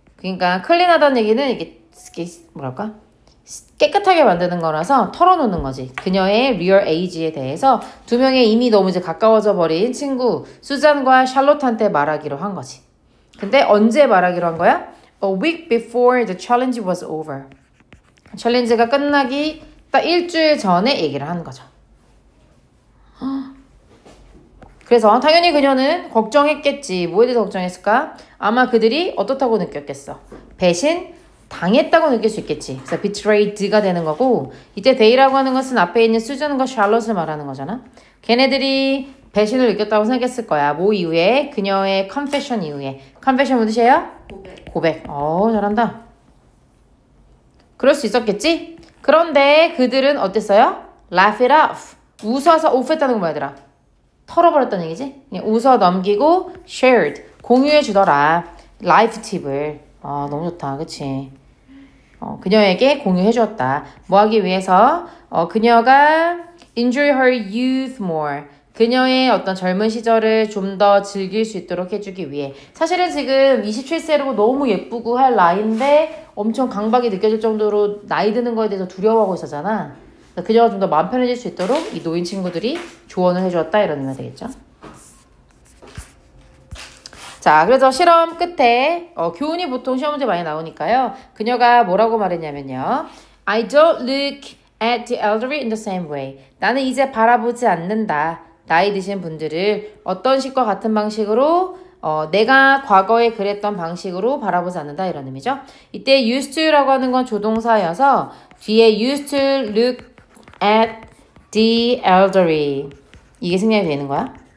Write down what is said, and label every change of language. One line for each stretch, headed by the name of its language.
Korean: 그러니까 클린하다는 얘기는 이게 뭐랄까? 깨끗하게 만드는 거라서 털어놓는 거지. 그녀의 real age에 대해서 두 명의 이미 너무 이제 가까워져 버린 친구 수잔과 샬롯한테 말하기로 한 거지. 근데 언제 말하기로 한 거야?
English: A week before the challenge was over.
Korean: 챌린지가 끝나기 딱 일주일 전에 얘기를 하는 거죠. 그래서 당연히 그녀는 걱정했겠지. 뭐에 대해서 걱정했을까? 아마 그들이 어떻다고 느꼈겠어. 배신 당했다고 느낄 수 있겠지. 그래서 betrayed가 되는 거고 이때 they라고 하는 것은 앞에 있는 수잔과 샬롯을 말하는 거잖아. 걔네들이 배신을 느꼈다고 생각했을 거야. 뭐 이후에? 그녀의 confession 이후에. confession 무슨 뜻이에요? 고백. 잘한다. 그럴 수 있었겠지? 그런데 그들은 어땠어요?
English: laugh it off.
Korean: 웃어서 off 했다는 거 뭐야 얘들아? 털어버렸다는 얘기지? 그냥 웃어 넘기고 shared. 공유해 주더라. 라이프 팁을. 너무 좋다. 그치? 그녀에게 공유해 주었다. 뭐 하기 위해서? 그녀가
English: enjoy her youth more.
Korean: 그녀의 어떤 젊은 시절을 좀 더 즐길 수 있도록 해주기 위해. 사실은 지금 27세로 너무 예쁘고 할 나이인데 엄청 강박이 느껴질 정도로 나이 드는 거에 대해서 두려워하고 있었잖아. 그녀가 좀 더 마음 편해질 수 있도록 이 노인 친구들이 조언을 해주었다 이런 의미가 되겠죠. 자, 그래서 실험 끝에 교훈이 보통 시험 문제 많이 나오니까요. 그녀가 뭐라고 말했냐면요.
English: I don't look at the elderly in the same way.
Korean: 나는 이제 바라보지 않는다. 나이 드신 분들을 어떤 식과 같은 방식으로 내가 과거에 그랬던 방식으로 바라보지 않는다 이런 의미죠. 이때 used to라고 하는 건 조동사여서 뒤에
English: used to look at the elderly
Korean: 이게 생략이 되는 거야.